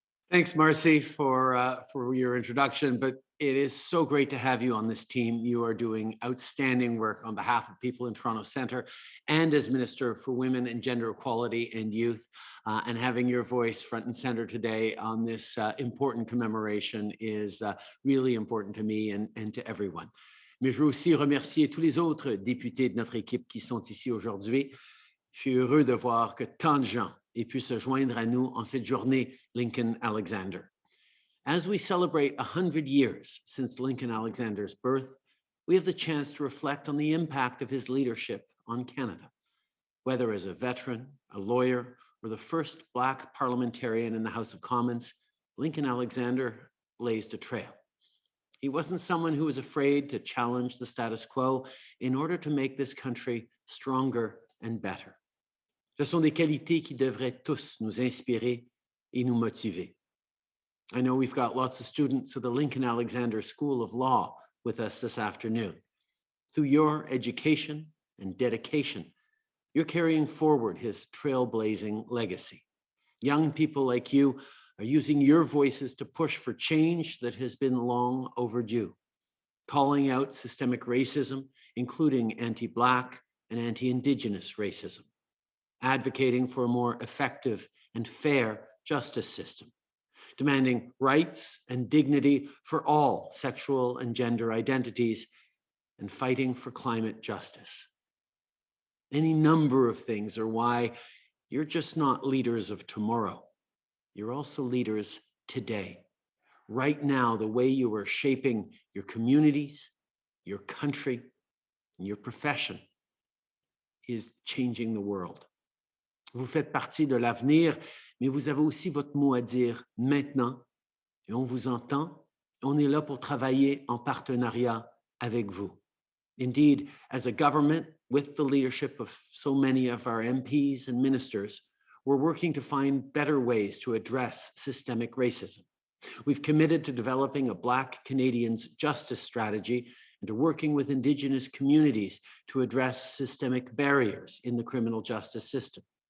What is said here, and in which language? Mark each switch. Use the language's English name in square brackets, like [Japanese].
[English] Thanks, Marcy, for your introduction, but it is so great to have you on this team. You are doing outstanding work on behalf of people in Toronto Centre and as Minister for Women and Gender Equality and Youth, and having your voice front and center today on this important commemoration is really important to me and to everyone. [French] Mais je veux aussi remercier tous les autres députés de notre équipe qui sont ici aujourd'hui. Je suis heureux de voir que tant de gens aient pu se joindre à nous en cette journée Lincoln Alexander. [English] As we celebrate 100 years since Lincoln Alexander's birth, we have the chance to reflect on the impact of his leadership on Canada. Whether as a veteran, a lawyer, or the first Black parliamentarian in the House of Commons, Lincoln Alexander blazed a trail. He wasn't someone who was afraid to challenge the status quo in order to make this country stronger and better. [French] Ce sont des qualités qui devraient tous nous inspirer et nous motiver. [English] I know we've got lots of students of the Lincoln Alexander School of Law with us this afternoon. Through your education and dedication, you're carrying forward his trailblazing legacy. Young people like you are using your voices to push for change that has been long overdue, calling out systemic racism, including anti-Black and anti-Indigenous racism, advocating for a more effective and fair justice system, demanding rights and dignity for all sexual and gender identities, and fighting for climate justice. Any number of things are why you're just not leaders of tomorrow. You're also leaders today. Right now, the way you are shaping your communities, your country, and your profession is changing the world. [French] Vous faites partie de l'avenir, mais vous avez aussi votre mot à dire maintenant. Et on vous entend. On est là pour travailler en partenariat avec vous. [English] Indeed, as a government, with the leadership of so many of our MPs and ministers, we're working to find better ways to address systemic racism. We've committed to developing a Black Canadians justice strategy and to working with Indigenous communities to address systemic barriers in the criminal justice system.